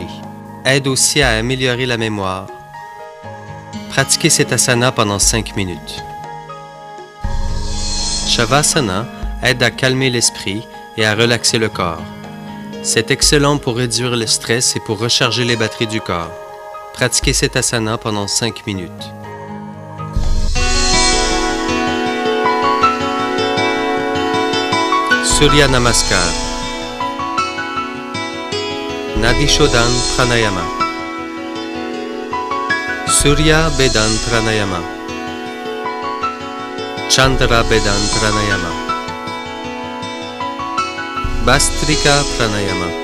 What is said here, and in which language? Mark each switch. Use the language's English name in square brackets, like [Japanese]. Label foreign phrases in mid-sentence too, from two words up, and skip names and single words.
[French] Aide aussi à améliorer la mémoire. Pratiquez cet asana pendant 5 minutes. Shavasana aide à calmer l'esprit et à relaxer le corps. C'est excellent pour réduire le stress et pour recharger les batteries du corps. Pratiquez cet asana pendant 5 minutes. [Sanskrit] सूर्य नमस्कार. नाडीशोधन प्राणायाम. सूर्य भेदन प्राणायाम. चन्द्र भेदन प्राणायाम. भस्त्रिका प्राणायाम.